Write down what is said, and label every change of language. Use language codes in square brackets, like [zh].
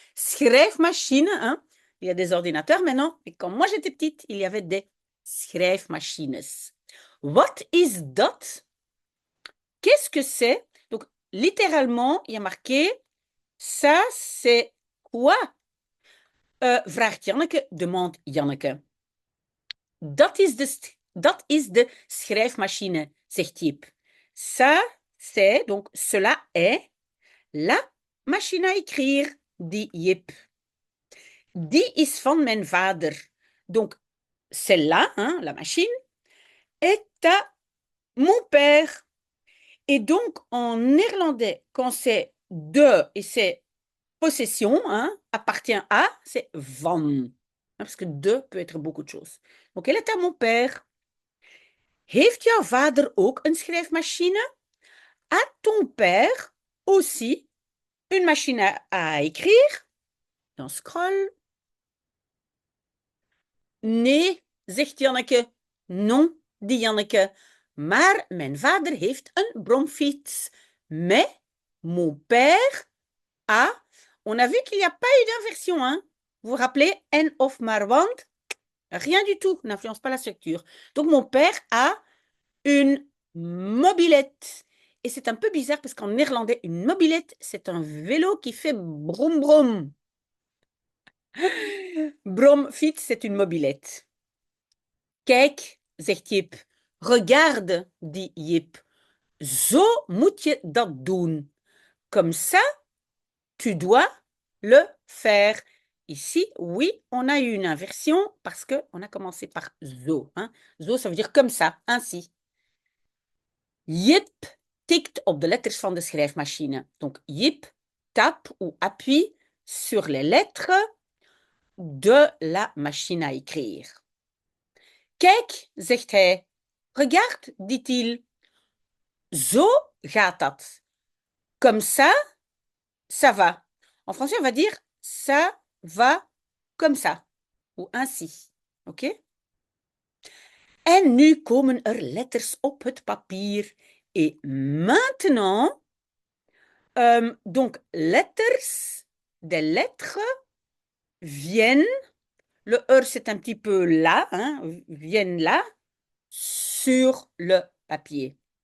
[fr] Schrijfmachine, hein? Il y a des ordinateurs maintenant. Et quand moi j'étais petite, il y avait des schrijfmachines. [en] What is that? [fr] Qu'est-ce que c'est? Donc, littéralement, il y a marqué, ça c'est quoi? [nl] Vraagt Janneke, [fr] demande Janneke. [nl] Dat is de schrijfmachine, zegt Jip. [fr] Ça, c'est, donc cela est la machine à écrire, dit Jip. [nl] Die is van mijn vader. [fr] Donc, celle-là, hein, la machine, est à mon père. Et donc, en néerlandais, quand c'est de et c'est possession, hein, appartient à, c'est van. Parce que de peut être beaucoup de choses. Donc, elle est à mon père. [nl] Heeft jouw vader ook een schrijfmachine? [fr] A ton père aussi une machine à écrire? [nl] Dan scroll. Nee, zegt Janneke. [fr] Non, dit Janneke. [nl] Maar mijn vader heeft een bromfiets. [fr] Mais mon père a... On a vu qu'il n'y a pas eu d'inversion, hein? Vous vous rappelez? [nl] En of maar want? [fr] Rien du tout, n'influence pas la structure. Donc mon père a une mobilette. Et c'est un peu bizarre parce qu'en néerlandais, une mobilette, c'est un vélo qui fait brom brom. Bromfiets, c'est une mobilette. [nl] Kijk, zegt Jip. [fr] Regarde, dit Jip. [nl] Zo moet je dat doen. [fr] Comme ça, tu dois le faire. Ici, oui, on a eu une inversion parce qu'on a commencé par zo. Hein. Zo, ça veut dire comme ça, ainsi. [nl] Jip tikt op de letters van de schrijfmachine. [fr] Donc, Jip tape ou appuie sur les lettres de la machine à écrire. [nl] Kijk, zegt hij. [fr] Regarde, dit-il. [nl] Zo gaat dat. [fr] Comme ça, ça va. En français, on va dire ça va comme ça. Ou ainsi. OK? [nl] En nu komen er letters op het papier. [fr] Et maintenant, donc, letters, des lettres viennent, le R c'est un petit peu là, hein, viennent là, sur le papier.